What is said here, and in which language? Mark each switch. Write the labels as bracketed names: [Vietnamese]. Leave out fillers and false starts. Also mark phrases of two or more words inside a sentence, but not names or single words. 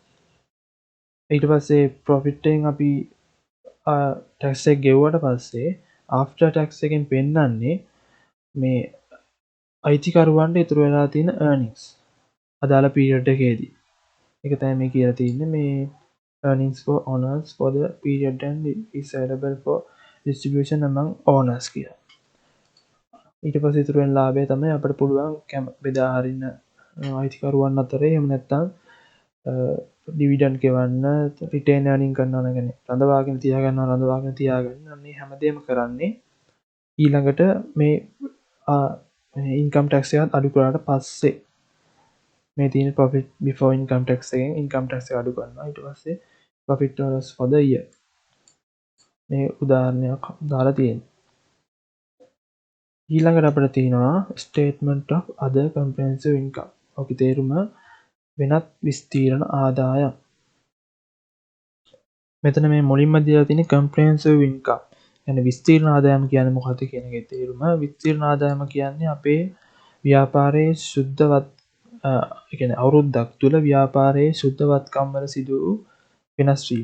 [Sinhala] ඊට පස්සේ ප්‍රොෆිට් එකෙන් අපි ටැක්ස් එක ගෙවුවට පස්සේ [English] after tax [Sinhala] එකෙන් පෙන්නන්නේ මේ අයිතිකරුවන්ට ඉතුරු වෙලා තියෙන earnings අදාළ පීරියඩ් එකේදී. ඒක තමයි මේ කියලා තියෙන්නේ මේ [English] earnings for owners for the period and is available for distribution among owners [Sinhala] කියලා. ඊට පස්සේ ඉතුරු වෙන ලාභය තමයි අපිට පුළුවන් බෙදා හරින්න අයිතිකරුවන් අතරේ එහෙම නැත්නම් ඩිවිඩන්ඩ් ගෙවන්න [English] retain earning [Sinhala] කරනවා නම් රඳවාගෙන තියාගන්න අන්නේ හැමදේම කරන්නේ ඊළඟට මේ [English] income tax [Sinhala] එකත් අඩු කරාට පස්සේ මේ තියෙන [English] profit before income tax [Sinhala] එකෙන් [English] income tax [Sinhala] එක අඩු කරනවා. ඊට පස්සේ [English] profit loss for the year [Sinhala] මේ උදාහරණයක් දාලා තියෙනවා. ඊළඟට අපිට තියෙනවා [English] statement of other comprehensive income. [Sinhala] ඔකේ තේරුම වෙනත් විස්තීර්ණ ආදායම්. මෙතන මේ මුලින්ම දීලා තියෙන [English] comprehensive income. [Sinhala] يعني විස්තීර්ණ ආදායම කියන්නේ මොකක්ද කියන එකේ තේරුම. විස්තීර්ණ ආදායම කියන්නේ අපේ ව්‍යාපාරයේ සුද්ධවත් කියන්නේ අවුරුද්දක් තුල ව්‍යාපාරයේ සුද්ධවත්කම් වල සිදු වූ වෙනස් වීම.